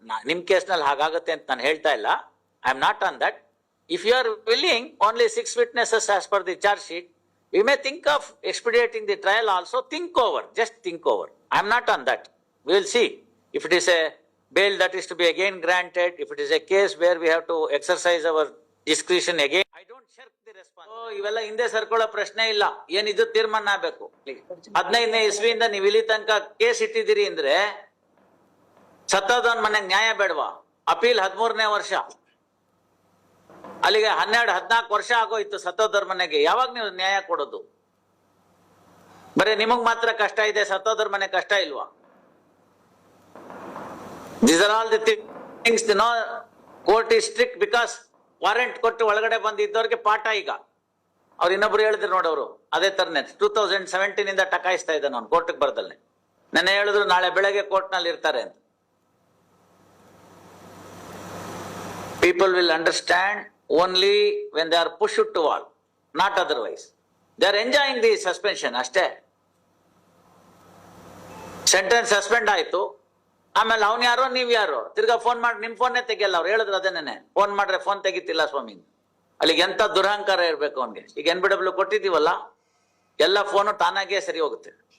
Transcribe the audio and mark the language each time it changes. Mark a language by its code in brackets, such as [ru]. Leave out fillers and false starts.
[kn] ನಿಮ್ ಕೇಸ್ನಲ್ಲಿ ಹಾಗಾಗುತ್ತೆ ಅಂತ ನಾನು ಹೇಳ್ತಾ ಇಲ್ಲ. [en] I am not on that. If you are willing only 6 witnesses as per the charge sheet, we may think of expediting the trial also. Just think over. I am not on that. We will see if it is a bail that is to be again granted, if it is a case where we have to exercise our discretion again. I don't shirk the responsibility. [kn] ಇವೆಲ್ಲ ಹಿಂದೆ ಸರ್ಕೊಳ್ಳೋ ಪ್ರಶ್ನೆ ಇಲ್ಲ. ಏನಿದು ತೀರ್ಮಾನ ಆಗಬೇಕು. 15ನೇ ಇಸ್ವಿಯಿಂದ ನೀವು ಇಲ್ಲಿ ತನಕ ಕೇಸ್ ಇಟ್ಟಿದ್ದೀರಿ ಅಂದ್ರೆ ಸತ್ತೋದವನ್ ಮನೆಗೆ ನ್ಯಾಯ ಬೇಡವಾ? ಅಪೀಲ್ 13ನೇ ವರ್ಷ, ಅಲ್ಲಿಗೆ 12-14 ವರ್ಷ ಆಗೋಯ್ತು ಸತ್ತೋದವ್ರ ಮನೆಗೆ. ಯಾವಾಗ ನೀವು ನ್ಯಾಯ ಕೊಡೋದು? ಬರೀ ನಿಮಗ್ ಮಾತ್ರ ಕಷ್ಟ ಇದೆ, ಸತ್ತೋದವ್ರ ಮನೆ ಕಷ್ಟ ಇಲ್ವಾ? [en] These are all the things, court is strict because [kn] warrant ಕೊಟ್ಟು ಒಳಗಡೆ ಬಂದಿದ್ದವ್ರಿಗೆ ಪಾಠ. ಈಗ ಅವ್ರು ಇನ್ನೊಬ್ರು ಹೇಳಿದ್ರು ನೋಡೋರು, ಅದೇ ತರನೇ 2017 ಇಂದ ಟಕಾಯಿಸ್ತಾ ಇದ್ದಾನೆ ಅವ್ನು ಕೋರ್ಟ್ಗೆ ಬರ್ದಲ್ನೆ. ನೆನ್ನೆ ಹೇಳಿದ್ರು ನಾಳೆ ಬೆಳಗ್ಗೆ ಕೋರ್ಟ್ ನಲ್ಲಿ ಇರ್ತಾರೆ ಅಂತ. [en] People will understand only when they are pushed to wall, not otherwise. They are enjoying the suspension ಅಷ್ಟೇ. [kn] ಸೆಂಟೆನ್ಸ್ ಸಸ್ಪೆಂಡ್ ಆಯ್ತು, ಆಮೇಲೆ ಅವ್ನು ಯಾರೋ ನೀವ್ ಯಾರೋ ತಿರ್ಗಾ ಫೋನ್ ಮಾಡಿ ನಿಮ್ ಫೋನ್ನೇ ತೆಗಿಯಲ್ಲ. ಅವ್ರು ಹೇಳಿದ್ರು ಅದೇನೆ, ಫೋನ್ ಮಾಡ್ರೆ ಫೋನ್ ತೆಗಿತಿಲ್ಲ ಸ್ವಾಮಿ. ಅಲ್ಲಿಗೆ ಎಂತ ದುರಹಂಕಾರ ಇರ್ಬೇಕು ಅವನ್ಗೆ. ಈಗ NBW ಕೊಟ್ಟಿದೀವಲ್ಲ, ಎಲ್ಲ ಫೋನು ತಾನಾಗೆ ಸರಿ ಹೋಗುತ್ತೆ.